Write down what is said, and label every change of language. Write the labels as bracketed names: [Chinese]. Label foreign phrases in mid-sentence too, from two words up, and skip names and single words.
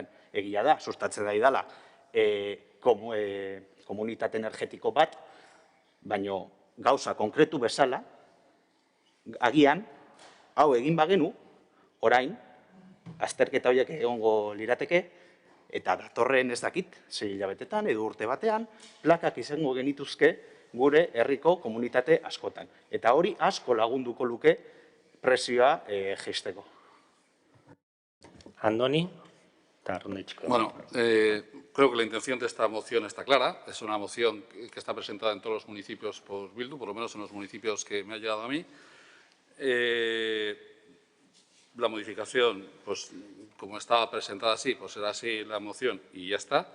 [Basque] Egia da, sustatzen da idala, komunitate energetiko bat, baina gauza konkretu bezala, agian, hau egin bagenu, orain, azterketa horiek egongo lirateke, eta datorren ez dakit, 6 hilabetetan edo urte batean, plakak izango genituzke gure herriko komunitate askotan. Eta hori asko lagunduko luke presioa jaisteko. Andoni, eta Arronditxiko. [Spanish] Bueno, creo que la intención de esta moción está clara. Es una moción que está presentada en todos los municipios por Bildu, por lo menos en los municipios que me ha llegado a mí. La modificación, pues como estaba presentada así, pues será así la moción y ya está.